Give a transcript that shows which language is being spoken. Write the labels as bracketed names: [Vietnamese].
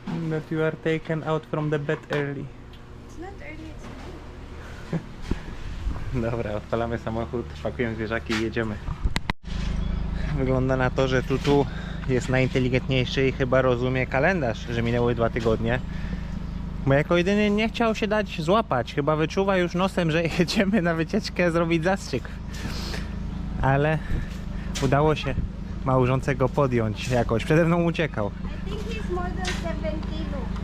[English] That you are taken out from the bed early. It's not early, it's [Polish] Dobra, odpalamy samochód, pakujemy zwierzaki i jedziemy. Wygląda na to, że Tutu jest najinteligentniejszy i chyba rozumie kalendarz, że minęły 2 tygodnie. Bo jako jedyny nie chciał się dać złapać. Chyba wyczuwa już nosem, że jedziemy na wycieczkę zrobić zastrzyk. Ale udało się małżącego podjąć jakoś. Przede mną uciekał. [English] I think he's more than 7 kilo.